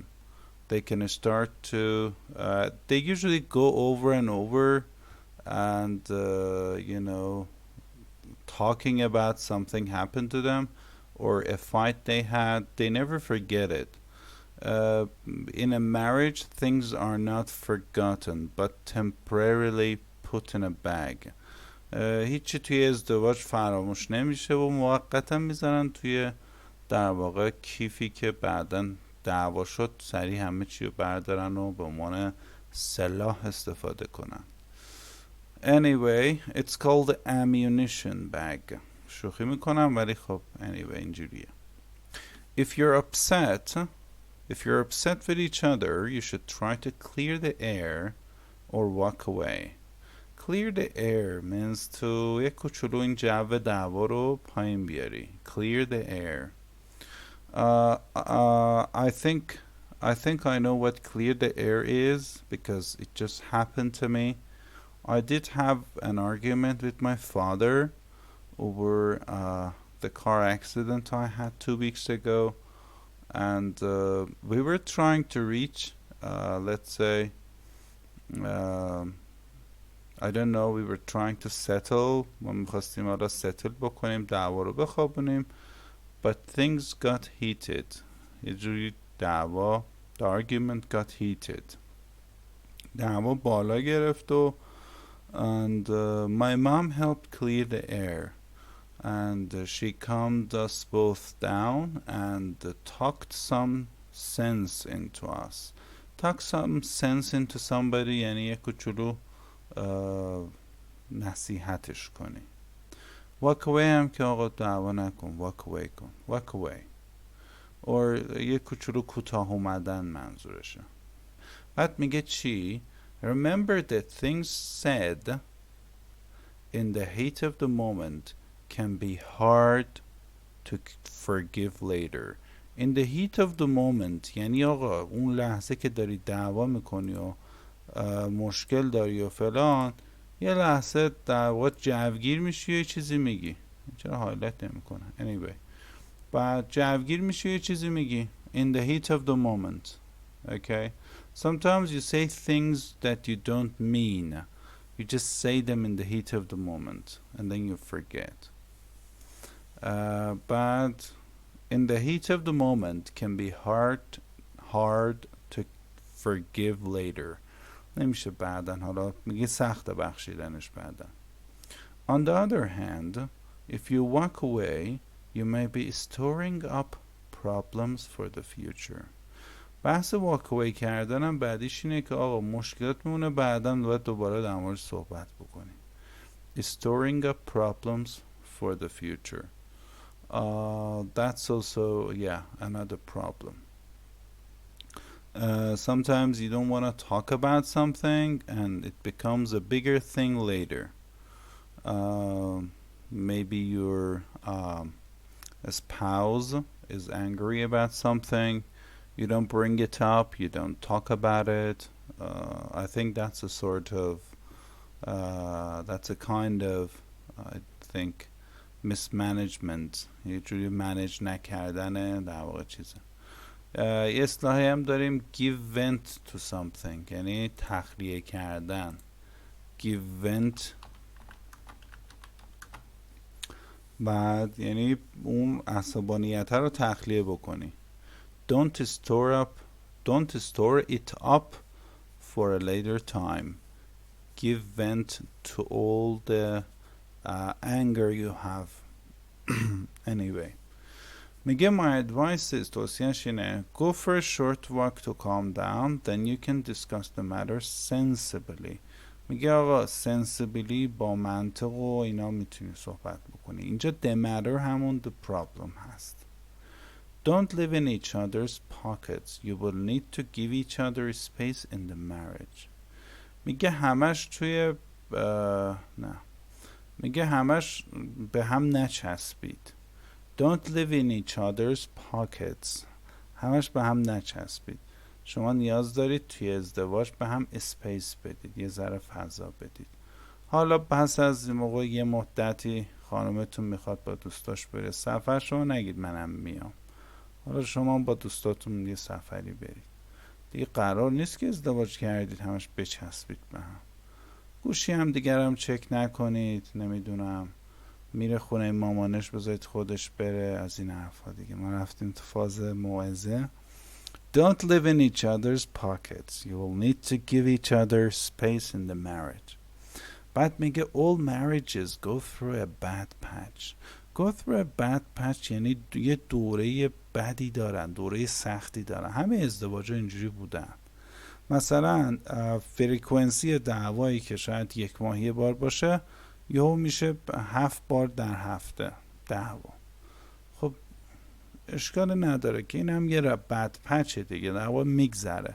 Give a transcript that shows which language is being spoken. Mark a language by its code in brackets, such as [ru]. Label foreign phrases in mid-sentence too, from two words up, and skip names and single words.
[en] They can start to they usually go over and over and you know, talking about something happened to them or a fight they had. They never forget it. In a marriage things are not forgotten but temporarily put in a bag. [fa] هیچی توی ازدواج فراموش نمیشه و موقتا میذارن توی در واقع کیفی که بعداً دعوا شد سریع همه چی رو بردارن و به عنوان سلاح استفاده کنن. [en] Anyway, it's called the ammunition bag. [fa] شوخی میکنم ولی خب anyway اینجوریه. [en] If you're upset with each other, you should try to clear the air or walk away. Clear the air means to [fa] یک کوچولو این جو دعوا رو پایین بیاری. [en] Clear the air. I think I know what clear the air is because it just happened to me. I did have an argument with my father over the car accident I had 2 weeks ago and we were trying to reach let's say I don't know, we were trying to settle. [fa] ما می‌خواستیم حالا settle بکنیم دعوا رو بخوابونیم [en] but things got heated. [fa] یه جوری دعوا [en] the argument got heated. [fa] دعوا بالا گرفت و [en] and my mom helped clear the air and she calmed us both down and talked some sense into us. Talk some sense into somebody [fa] یعنی یه کوچولو نصیحتش کنی. [en] walk away [fa] هم که آقا دعوا نکن [en] walk away [fa] کن [en] walk away or [fa] یه کوچولو کوتاه اومدن منظورشه. بعد میگه چی؟ [en] remember that things said in the heat of the moment can be hard to forgive later. in the heat of the moment [fa] یعنی آقا اون لحظه که داری دعوا میکنی و مشکل داری و فلان یه لحظه در واقع جوگیر میشی و یه چیزی میگی. چرا هایلایت نمیکنه؟ anyway بعد جوگیر میشی و یه چیزی میگی [en] in the heat of the moment. okay, sometimes you say things that you don't mean, you just say them in the heat of the moment and then you forget. but in the heat of the moment can be hard to forgive later. [fa] نمیشه بعداً، حالا میگه سخت بخشیدنش بعداً. [en] On the other hand, if you walk away, you may be storing up problems for the future. [fa] بحث [en] walk away [fa] کردنم بعدیش اینه که آقا مشکلات میمونه بعداً باید دوباره در موردش صحبت بکنیم. [en] Storing up problems for the future. That's also, yeah, another problem. Sometimes you don't want to talk about something and it becomes a bigger thing later. Maybe your spouse is angry about something. You don't bring it up. You don't talk about it. I think that's a sort of that's a kind of I think mismanagement. [fa] یه جوری manage نکردن در واقع چیزه. یه اصطلاحی هم داریم [en] give vent to something، [fa] یعنی تخلیه کردن. [en] give vent [fa] بعد یعنی اون عصبانیت رو تخلیه بکنی. [en] don't store it up for a later time. Give vent to all the anger you have. Anyway, میگه my advice is [fa] توصیهش اینه [en] go for a short walk to calm down, then you can discuss the matter sensibly. [fa] میگه آقا sensibly با منطق و اینا میتونی صحبت بکنی. [en] اینجا the matter همون the problem هست. Don't live in each other's pockets. You will need to give each other space in the marriage. [fa] میگه همش توی نه میگه همش به هم نچسبید. Don't live in each other's pockets. همش به هم نچسبید. شما نیاز دارید توی ازدواج به هم اسپیس بدید، یه ذره فضا بدید. حالا پس از موقع یه مدتی خانمتون میخواد با دوستاش بره سفر، شما نگید منم میام. حالا شما با دوستاتون یه سفری برید. دیگه قرار نیست که ازدواج کردید همش بچسبید به هم. گوشی هم دیگرم چک نکنید، نمیدونم میره خونه مامانش بذارید خودش بره، از این حرفا دیگه. ما رفتیم تو فاز موعظه. [en] Don't live in each other's pockets. You will need to give each other space in the marriage. [fa] بعد میگه [en] all marriages go through a bad patch. Go through a bad patch [fa] یعنی یه دوره بدی دارن، دوره سختی دارن. همه ازدواج‌ها اینجوری بودن. مثلا فریکونسی دعوایی که شاید یک ماه یه بار باشه یهو میشه 7 بار در هفته دعوا. خب اشکال نداره که این هم یه [en] bad patch [fa] دیگه، دعوا میگذره.